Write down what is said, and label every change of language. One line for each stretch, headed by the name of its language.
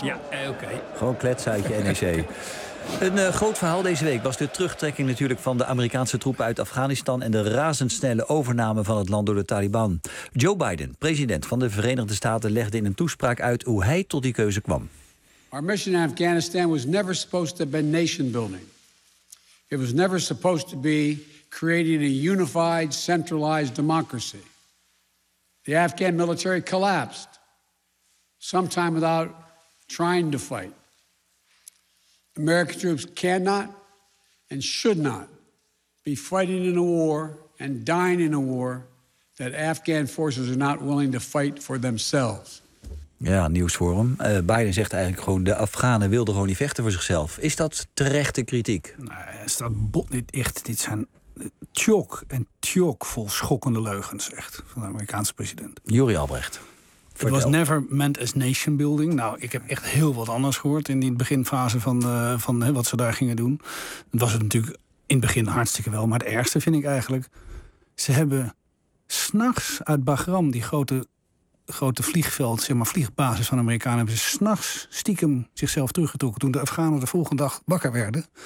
Dutch: Ja, okay. Gewoon kletsen uit je NEC. Een groot verhaal deze week was de terugtrekking natuurlijk van de Amerikaanse troepen uit Afghanistan en de razendsnelle overname van het land door de Taliban. Joe Biden, president van de Verenigde Staten, legde in een toespraak uit hoe hij tot die keuze kwam.
English: Our mission in Afghanistan was never supposed to be nation building. It was never supposed to be creating a unified, centralized democracy. The Afghan military collapsed sometime without trying to fight. American troops cannot and should not be fighting in a war and dying in a war that Afghan forces are not willing to fight for themselves.
Dutch: Ja, nieuws voor hem. Biden zegt eigenlijk gewoon, de Afghanen wilden gewoon niet vechten voor zichzelf. Is dat terechte kritiek? Nee, is dat bot niet echt. Dit zijn tjok en tjok vol schokkende leugens, echt, van de Amerikaanse president. Juri Albrecht.
English: It was never meant as nation building.
Dutch: Nou, ik heb echt heel wat anders gehoord in die beginfase van wat ze daar gingen doen. Dat was het natuurlijk in het begin hartstikke wel. Maar het ergste vind ik eigenlijk, ze hebben 's nachts uit Bagram, die grote vliegveld, zeg maar vliegbasis van Amerikanen, hebben ze 's nachts stiekem zichzelf teruggetrokken toen de Afghanen de volgende dag wakker werden.